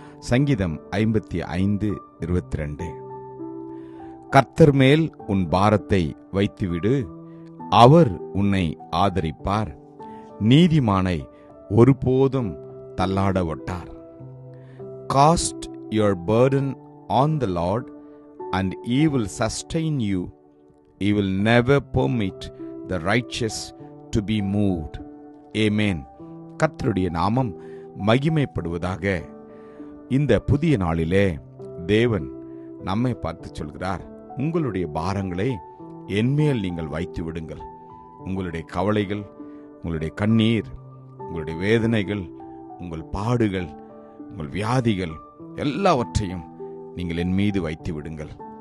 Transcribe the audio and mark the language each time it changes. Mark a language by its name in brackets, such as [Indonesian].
[Tamil] சங்கீதம் 55:22. கர்த்தர் மேல் உன் பாரத்தை வைத்துவிடு, அவர் உன்னை ஆதரிப்பார், நீதிமானை ஒருபோதும் தள்ளாட ஒட்டார். [English] Cast your burden on the Lord, and He will sustain you. He will never permit the righteous to be moved. [Tamil] Amen. கர்த்தருடைய நாமம் மகிமைப்படுவதாக. இந்த புதிய நாளிலே தேவன் நம்மை பார்த்து சொல்கிறார், உங்களுடைய பாரங்களை என்மேல் நீங்கள் வைத்து விடுங்கள். உங்களுடைய கவலைகள், உங்களுடைய கண்ணீர், உங்களுடைய வேதனைகள், உங்கள் பாடுகள், உங்கள் வியாதிகள் எல்லாவற்றையும் நீங்கள் என் மீது வைத்து விடுங்கள்.